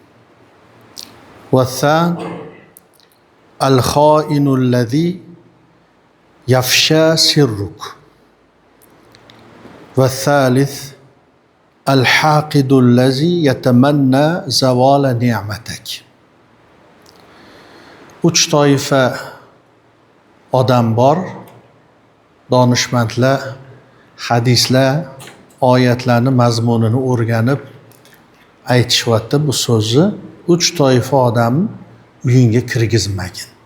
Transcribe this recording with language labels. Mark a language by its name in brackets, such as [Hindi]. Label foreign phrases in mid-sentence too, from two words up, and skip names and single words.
[Arabic] والثاني الخائن الذي يفشى سرك والثالث الحاقد الذي يتمنى زوال نعمتك. [Uzbek] Uch toifa odam bor. Donishmandlar hadislar, oyatlarni mazmunini o'rganib aytishyapti bu so'zni. Uch toifa odam uyingga kirgizmagin.